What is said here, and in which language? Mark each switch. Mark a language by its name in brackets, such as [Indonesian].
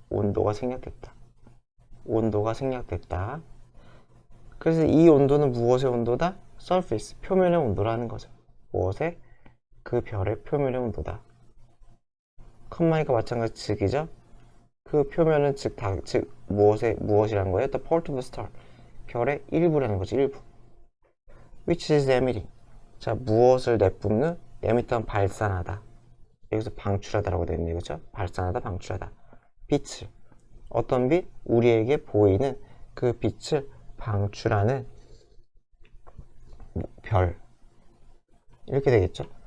[Korean] 온도가 생략됐다. 온도가 생략됐다. 그래서 이 온도는 무엇의 온도다? surface, 표면의 온도라는 거죠. 무엇의? 그 별의 표면의 온도다. 컴마니까 마찬가지 즉이죠. 그 표면은 즉 무엇이라는 거예요? [English] The part of the star, [Korean] 별의 일부라는 거죠. 일부. [English] Which is emitting, [Korean] 자, 무엇을 내뿜는? emit은 발산하다. 여기서 방출하다라고 되어 있네요. 그죠? 발산하다, 방출하다. 빛을, 어떤 빛? 우리에게 보이는 그 빛을 방출하는 별, 이렇게 되겠죠.